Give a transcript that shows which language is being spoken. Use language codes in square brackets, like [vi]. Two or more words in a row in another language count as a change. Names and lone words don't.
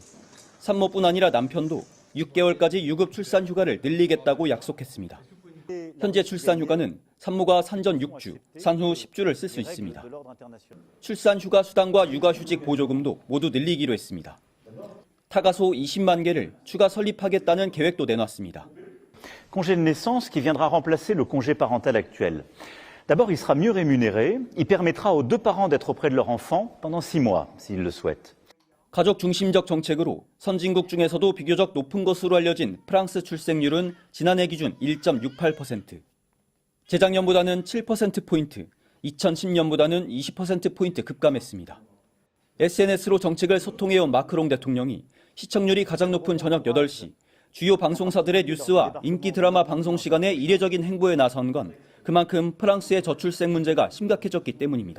[ko] 산모뿐 아니라 남편도 6개월까지 유급 출산 휴가를 늘리겠다고 약속했습니다. 현재 출산 휴가는 산모가 산전 6주, 산후 10주를 쓸 수 있습니다. 출산 휴가 수당과 육아휴직 보조금도 모두 늘리기로 했습니다. 타가소 20만 개를 추가 설립하겠다는 계획도 내놨습니다. [fr] Congé de naissance qui viendra remplacer le congé parental actuel. D'abord, il sera mieux rémunéré. Il permettra aux 2 parents d'être auprès de leur enfant pendant 6 mois, s'ils le souhaitent. [ko] 가족 중심적 정책으로 선진국 중에서도 비교적 높은 것으로 알려진 프랑스 출생률은 지난해 기준 1.68%. 재작년보다는 7%포인트, 2010년보다는 20%포인트 급감했습니다. SNS로 정책을 소통해온 마크롱 대통령이 시청률이 가장 높은 저녁 8시, 주요 방송사들의 뉴스와 인기 드라마 방송 시간에 이례적인 행보에 나선 건 그만큼 프랑스의 저출생 문제가 심각해졌기 때문입니다.